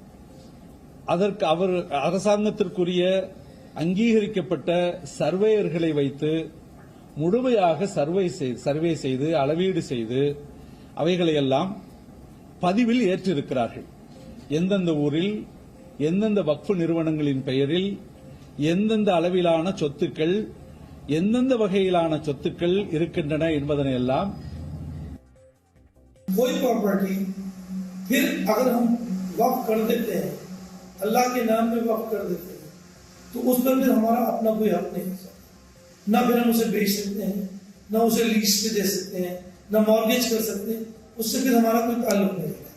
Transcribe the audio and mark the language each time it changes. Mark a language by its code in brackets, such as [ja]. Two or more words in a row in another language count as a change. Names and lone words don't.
[ta] அரசாங்கத்திற்குரிய அங்கீகரிக்கப்பட்ட சர்வேயர்களை வைத்து முழுமையாக சர்வே செய்து அளவீடு செய்து அவைகளையெல்லாம் பதிவில் ஏற்றிருக்கிறார்கள். எந்தெந்த ஊரில் எந்தெந்த வக்ஃப் நிறுவனங்களின் பெயரில் எந்தெந்த அளவிலான சொத்துக்கள் எந்தெந்த வகையிலான சொத்துக்கள் இருக்கின்றன என்பதனை எல்லாம் [hi] कोई प्रॉपर्टी फिर अगर हम वक्फ कर देते हैं, अल्लाह के नाम में वक्फ कर देते हैं, तो उस पर फिर हमारा अपना कोई हक नहीं हो सकता। ना फिर हम उसे बेच सकते हैं, ना उसे लीज पे दे सकते हैं, ना मॉर्गेज कर सकते हैं, उससे फिर हमारा कोई ताल्लुक नहीं रहता।